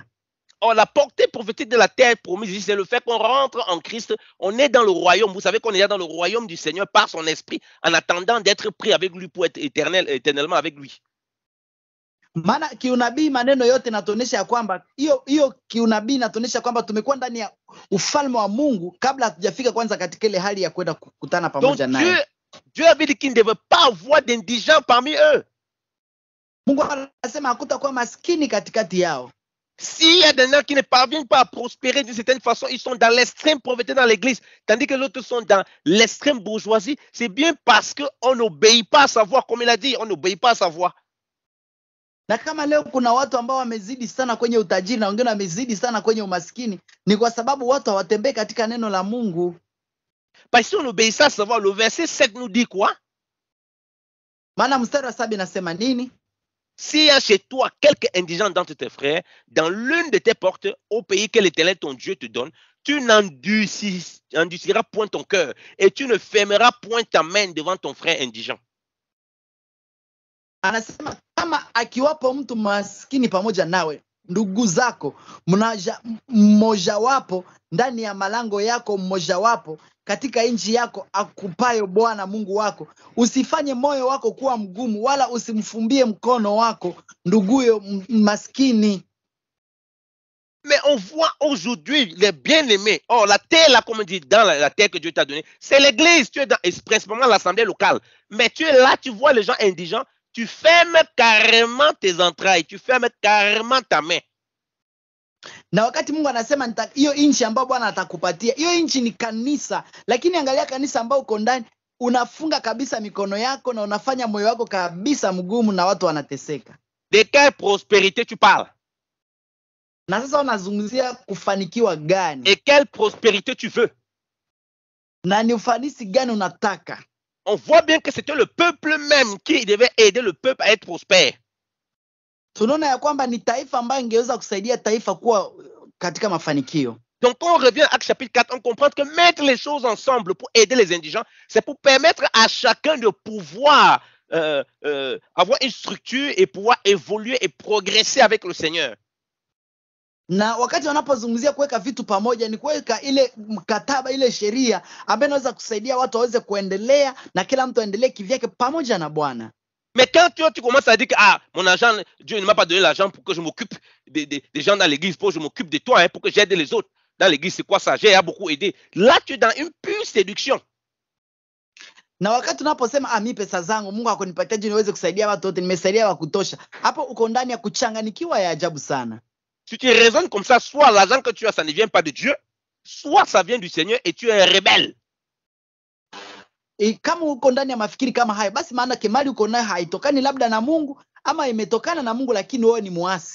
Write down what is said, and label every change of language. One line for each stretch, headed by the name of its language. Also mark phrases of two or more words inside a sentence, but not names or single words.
French: Oh, la portée prophétique de la terre promise, c'est le fait qu'on rentre en Christ, on est dans le royaume. Vous savez qu'on est dans le royaume du Seigneur par son esprit, en attendant d'être pris avec lui pour être éternellement avec lui.
Swahili: Maana kiunabii maneno yote natuonyesha ya kwamba hiyo kiunabii natuonyesha kwamba tumekuwa ndani ya ufalme wa Mungu kabla hatujafika kwanza katika ile hali ya kwenda kukutana pamoja naye.
French: Dieu avait dit qu'il ne devait pas avoir d'indigents parmi eux.
Swahili: Mungu anasema hakutakuwa maskini katikati yao.
French: S'il y a des gens qui ne parviennent pas à prospérer d'une certaine façon, ils sont dans l'extrême pauvreté dans l'église, tandis que les autres sont dans l'extrême bourgeoisie, c'est bien parce qu'on n'obéit pas à sa voix, comme il a dit, on n'obéit pas à sa voix.
Swahili: Na kama leo kuna watu ambao wamezidi sana kwenye utajiri na wengine wamezidi sana kwenye umaskini, ni kwa sababu watu hawatembei katika neno la Mungu.
French: Parce que si on obéissait à sa voix, le verset 7 nous dit quoi?
Swahili: Maana mstari wa 7 nasema nini?
French: S'il y a chez toi quelques indigents d'entre tes frères, dans l'une de tes portes, au pays que l'Éternel ton Dieu te donne, tu n'endurciras point ton cœur et tu ne fermeras point ta main devant ton frère indigent.
Swahili: Anasema kama akiwapo mtu maskini pamoja nawe, ndugu zako, mmoja wapo ndani ya malango yako, mmoja wapo katika nchi yako akupayo Bwana Mungu wako, usifanye moyo wako kuwa mgumu, wala usimfumbie mkono wako nduguyo maskini.
French: Mais on voit aujourd'hui les bien-aimés. Oh, la terre, là, comme on dit, dans la terre que Dieu t'a donnée, c'est l'église. Tu es dans, principalement l'assemblée locale. Mais tu es là, tu vois les gens indigents, tu fermes carrément tes entrailles, tu fermes carrément ta main.
Swahili: Na wakati Mungu anasema hiyo nchi ambayo Bwana atakupatia, hiyo nchi ni kanisa, lakini angalia kanisa ambao uko ndani, unafunga kabisa mikono yako na unafanya moyo wako kabisa mgumu na watu wanateseka.
French: De quelle prospérité tu parles?
Swahili: Na sasa unazungumzia kufanikiwa gani?
French: Et quelle prospérité tu veux?
Swahili: Na ni ufanisi gani unataka?
French: On voit bien que c'était le peuple même qui devait aider le peuple à être prospère.
Swahili: Tunaona ya kwamba ni taifa ambayo ingeweza kusaidia taifa kuwa katika mafanikio.
French: Donc, quand on revient à Actes chapitre 4, on comprend que mettre les choses ensemble pour aider les indigents, c'est pour permettre à chacun de pouvoir avoir une structure et pouvoir évoluer et progresser avec le Seigneur.
Swahili: Na wakati wanapozungumzia kuweka vitu pamoja ni kuweka ile mkataba, ile sheria ambayo inaweza kusaidia watu waweze kuendelea na kila mtu aendelee kivyake pamoja na Bwana.
French: Mais quand tu commences à dire que mon argent, Dieu ne m'a pas donné l'argent pour que je m'occupe des gens dans l'église, pour que je m'occupe de toi, pour que j'aide les autres dans l'église, c'est quoi ça? J'ai beaucoup aidé. Là, tu es dans une pure séduction.
Swahili: Na wakati unaposema mi pesa zangu Mungu akonipatia juu niweze kusaidia watu wote, nimesaidia wa kutosha, hapo uko ndani ya kuchanganikiwa ya ajabu sana.
French: Si tu raisonnes comme ça, soit l'argent que tu as, ça ne vient pas de Dieu, soit ça vient du Seigneur et tu es rebelle.
Swahili: Kama uko ndani ya mafikiri kama hayo, basi maana kemali uko nayo haitokani labda na Mungu ama imetokana na Mungu, lakini wewe ni muasi.